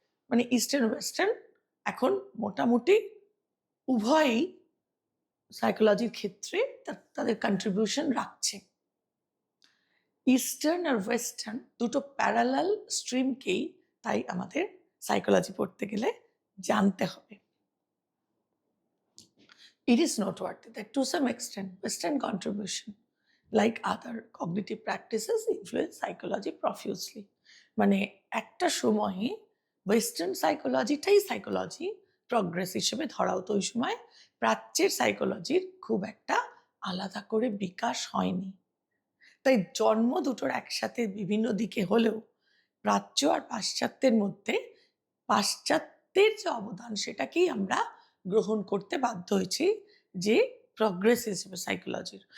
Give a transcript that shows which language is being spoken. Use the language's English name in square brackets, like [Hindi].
[Bangla] মানে eastern western এখন মোটামুটি উভয়ই সাইকোলজির ক্ষেত্রে তাদের কন্ট্রিবিউশন রাখছে। ইস্টার্ন আর ওয়েস্টার্ন দুটো প্যারালাল স্ট্রিমকেই তাই আমাদের সাইকোলজি পড়তে গেলে জানতে হবে। [English] It is noteworthy that to some extent Western contribution, like other cognitive practices, influence psychology profusely. [Bangla] মানে একটা সময়ে ওয়েস্টার্ন সাইকোলজিটাই সাইকোলজি প্রগ্রেস হিসেবে ধরা হতো। ওই সময় প্রাচ্যের সাইকোলজির খুব একটা আলাদা করে বিকাশ হয়নি। তাই জন্ম দুটোর একসাথে বিভিন্ন দিকে হলেও প্রাচ্য আর পাশ্চাত্যের মধ্যে পাশ্চাত্যের যে অবদান সেটাকেই আমরা গ্রহণ করতে বাধ্য হয়েছি যে প্রগ্রেস হিসেবে সাইকোলজির।